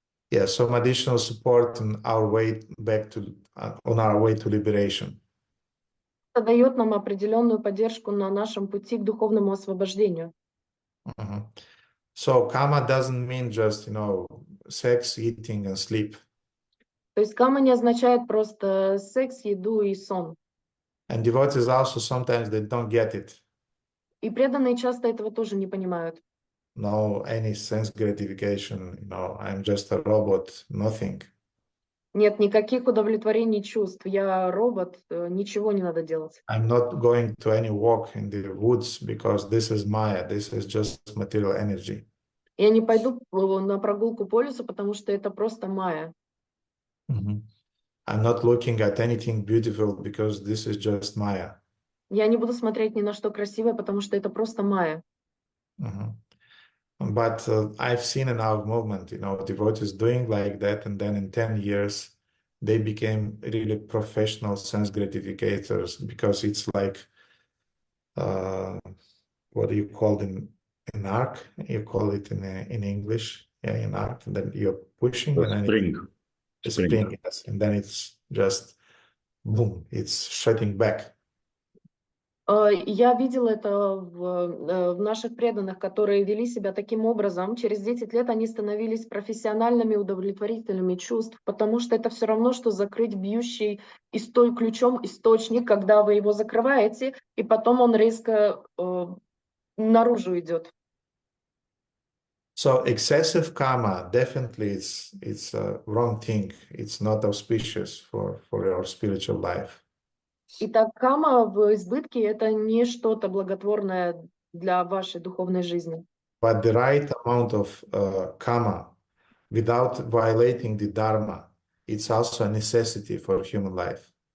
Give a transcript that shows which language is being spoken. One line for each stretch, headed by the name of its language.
English: Yeah, some additional support on our way back to, on our way to liberation.
Russian: Это дает нам определенную поддержку на нашем пути к духовному освобождению.
English: So kama doesn't mean just, sex, eating and sleep.
Russian: То есть кама не означает просто секс, еду и сон.
English: And devotees also sometimes they don't get it.
Russian: И преданные часто этого тоже не понимают.
English: No, any sense gratification, I'm just a robot, nothing.
Russian: Нет никаких удовлетворений чувств. Я робот, ничего не надо делать.
English: I'm not going to any walk in the woods because this is Maya, this is just material energy.
Russian: Я не пойду на прогулку по лесу, потому что это просто майя.
English: I'm not looking at anything beautiful because this is just Maya.
Russian: Я не буду смотреть ни на что красивое, потому что это просто майя.
English: But I've seen in our movement, devotees doing like that, and then in 10 years, they became really professional sense gratificators, because it's like, what do you call it in arc? You call it in English, yeah, in arc. And then you're pushing, and then Spring. it's spring, yes, and then it's just boom, it's shutting back.
Russian: Я видела это в наших преданных, которые вели себя таким образом. Через 10 лет они становились профессиональными удовлетворителями чувств, потому что это все равно, что закрыть бьющий ключом источник, когда вы его закрываете, и потом он резко наружу идет.
English: So excessive karma, definitely it's a wrong thing. It's not auspicious for your spiritual life.
Russian: Итак, кама в избытке – это не что-то благотворное для вашей духовной жизни.
English: But the right amount of karma, without violating the dharma, it's also a necessity for human life.